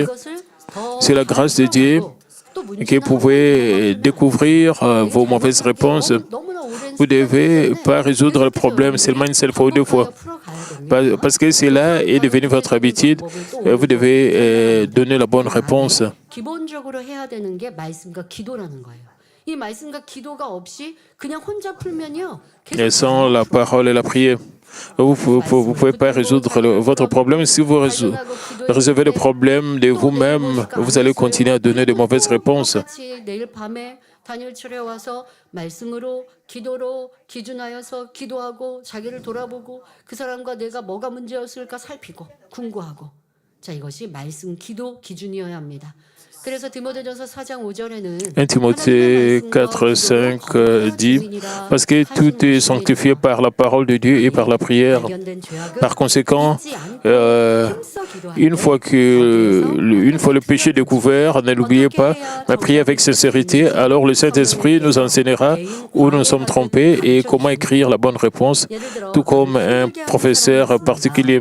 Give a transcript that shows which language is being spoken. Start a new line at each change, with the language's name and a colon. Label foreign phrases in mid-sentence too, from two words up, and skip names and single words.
French: C'est la grâce de Dieu que vous pouvez découvrir vos mauvaises réponses. Vous ne devez pas résoudre le problème seulement une seule fois ou deux fois. Parce que cela est devenu votre habitude, vous devez donner la bonne réponse.
Korean: 기본적으로 해야 되는 게 말씀과 기도라는 거예요. 이 말씀과 기도가 없이 그냥 혼자 풀면요.
French: Et sans la parole et la prière, vous ne pouvez pas résoudre votre problème. Si vous résolvez le problème de vous-même, vous allez continuer à donner de mauvaises réponses.
Korean: 내일 밤에 단일철에 와서 말씀으로 기도로 기준하여서 기도하고 자기를 돌아보고 그 사람과 내가 뭐가 문제였을까 살피고 궁구하고 자 이것이 말씀 기도 기준이어야 합니다.
French: 1 Timothée 4, 5 dit, parce que tout est sanctifié par la parole de Dieu et par la prière. Par conséquent, une fois le péché est découvert, ne l'oubliez pas, mais priez avec sincérité, alors le Saint-Esprit nous enseignera où nous sommes trompés et comment écrire la bonne réponse, tout comme un professeur particulier.